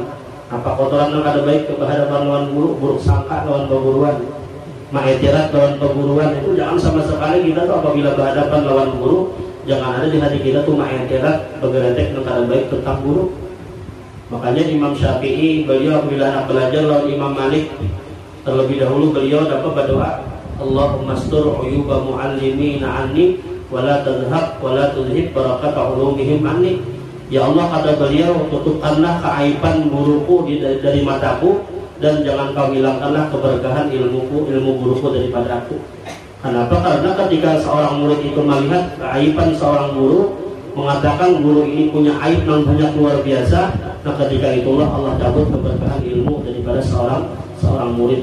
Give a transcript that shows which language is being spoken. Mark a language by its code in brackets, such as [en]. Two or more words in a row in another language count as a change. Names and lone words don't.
[bjn] Apa kotoran yang ada baik kehadapan lawan guru, buruk sangka lawan perguruan, ma'etirat lawan perguruan, itu jangan sama sekali kita tuh apabila berhadapan lawan guru, jangan ada di hati kita tuh ma'etirat bergeretek yang ada baik tentang guru. Makanya Imam Syafi'i beliau apabila anak belajar lawan Imam Malik, terlebih dahulu beliau dapat berdoa, [ar] اللهم استر عيوب معلمينا عني ولا تذهب ولا تذهب بركة علومهم عني. [id] Ya Allah, kata beliau, tutupkanlah keaiban guruku dari mataku, dan jangan kau hilangkanlah keberkahan ilmu guruku daripada aku. Kenapa? Karena ketika seorang murid itu melihat keaiban seorang guru, mengatakan guru ini punya aib yang banyak luar biasa, nah ketika itulah Allah cabut keberkahan ilmu daripada seorang murid.